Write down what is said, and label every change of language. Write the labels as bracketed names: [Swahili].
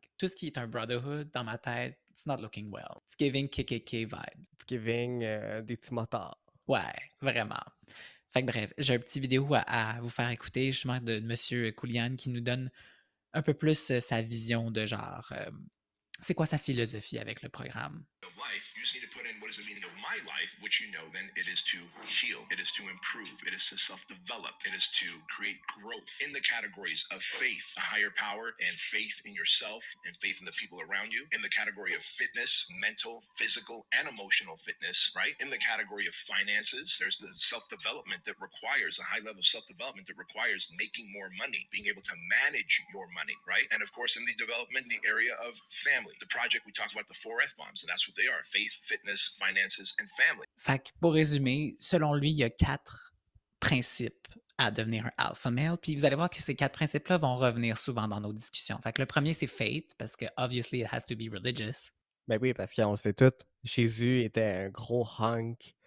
[French] Tout ce qui est un brotherhood, dans ma tête, [English] it's not looking well. It's giving KKK vibes. It's giving [French] des petits motards. Ouais, vraiment. Fait que bref, j'ai un petit vidéo à vous faire écouter justement de Monsieur Koulian qui nous donne un peu plus sa vision de genre, c'est quoi sa philosophie avec le programme. [English] Of life, you just need to put in what is the meaning of my life, which you know then it is to heal, it is to improve, it is to self-develop, it is to create growth in the categories of faith, a higher power, and faith in yourself and faith in the people around you. In the category of fitness, mental, physical, and emotional fitness, right? In the category of finances, there's the self-development that requires a high level of self-development that requires making more money, being able to manage your money, right? And of course, in the development, in the area of family, the project, we talk about the 4 F bombs, and that's what they are: faith, fitness, finances, and family. [French] Fait que pour résumer, selon lui, il y a 4 principes à devenir un alpha male. Puis vous allez voir que ces 4 principes-là vont revenir souvent dans nos discussions. Fait que le premier, c'est faith, parce que [English] obviously it has to be religious. [French] Ben oui, parce qu'on le sait tous, Jésus était un gros hunk